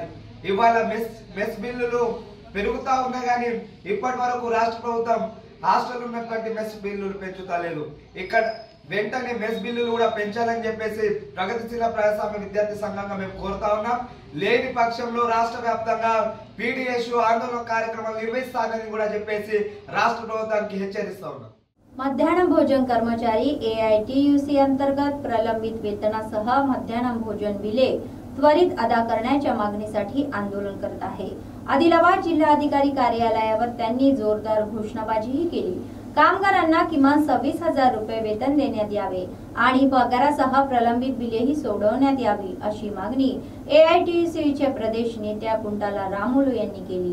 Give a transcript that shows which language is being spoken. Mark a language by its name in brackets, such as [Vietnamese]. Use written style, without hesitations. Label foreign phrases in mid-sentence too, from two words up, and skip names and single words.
[Telugu] ఇవాళ మెస్ బిల్లులు పెరుగుతా ఉన్నా కానీ ఇప్పటి వరకు రాష్ట్ర ప్రభుత్వం హాస్టల్ ఉన్నటువంటి మెస్ బిల్లులు పెంచుతలేదు। ఇక్కడ వెంటనే మెస్ బిల్లులు కూడా పెంచాలని చెప్పేసి ప్రగతిశీల ప్రజాస్వామ్య విద్యార్థి సంఘంగా మేము కోరుతా ఉన్నాం। లేని పక్షంలో రాష్ట్ర వ్యాప్తంగా PDSU ఆందోళన కార్యక్రమాలు నిర్వహిస్తానని కూడా చెప్పేసి రాష్ట్ర ప్రభుత్వానికి హెచ్చరిస్తా ఉన్నాం। [Marathi] मध्यान्ह भोजन कर्मचारी AITUC अंतर्गत प्रलंबित वेतनासह मध्यान्ह भोजन बिले त्वरित अदा करण्याच्या मागणीसाठी आंदोलन करत आहे। आदिलाबाद जिल्हाधिकारी कार्यालयावर त्यांनी जोरदार घोषणाबाजीही केली। कामगारांना किमान 26,000 रुपये वेतन देण्यात यावे आणि पगारासह प्रलंबित बिलेही सोडवण्यात यावी अशी मागणी AITUCचे प्रदेश नेत्या कुंटाला रामुलू यांनी केली।